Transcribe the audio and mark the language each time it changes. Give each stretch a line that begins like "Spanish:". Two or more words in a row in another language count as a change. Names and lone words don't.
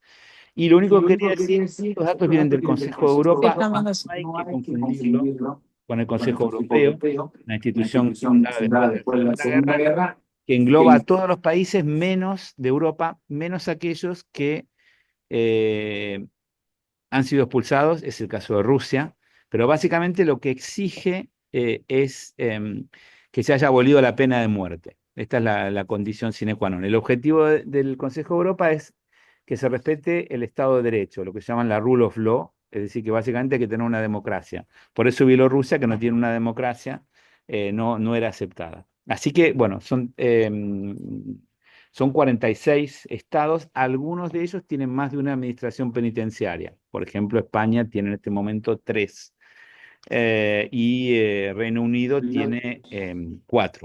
Spanish: Y lo único que quería decir, estos datos vienen del Consejo de Europa, no hay que confundirlo con el Consejo Europeo, una institución fundada después de la Segunda Guerra, que engloba a todos los países menos de Europa, menos aquellos que han sido expulsados, es el caso de Rusia, pero básicamente lo que exige es que se haya abolido la pena de muerte. Esta es la condición
Latin: sine qua non.
Spanish: El objetivo del Consejo de Europa es que se respete el Estado de Derecho, lo que llaman la
English: rule of law,
Spanish: es decir, que básicamente hay que tener una democracia. Por eso Bielorrusia, que no tiene una democracia, no era aceptada. Así que, bueno, son 46 estados, algunos de ellos tienen más de una administración penitenciaria. Por ejemplo, España tiene en este momento 3 y Reino Unido tiene 4.